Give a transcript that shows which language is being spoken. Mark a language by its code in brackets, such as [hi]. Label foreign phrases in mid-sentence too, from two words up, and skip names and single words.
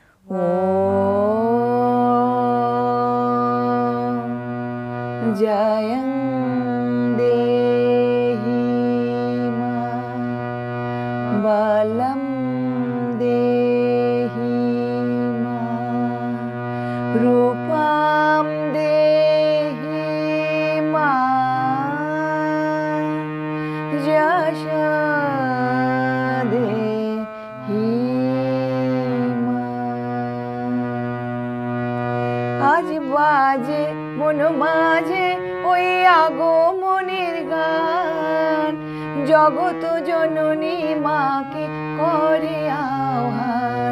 [sa] जयं देहि मां बलं देहि मां रूपं देहि मां यशः देहि [bn] আজ বাজে মন মাঝে ওই আগমনের গান, জগত জননী মাকে করে আহ্বান।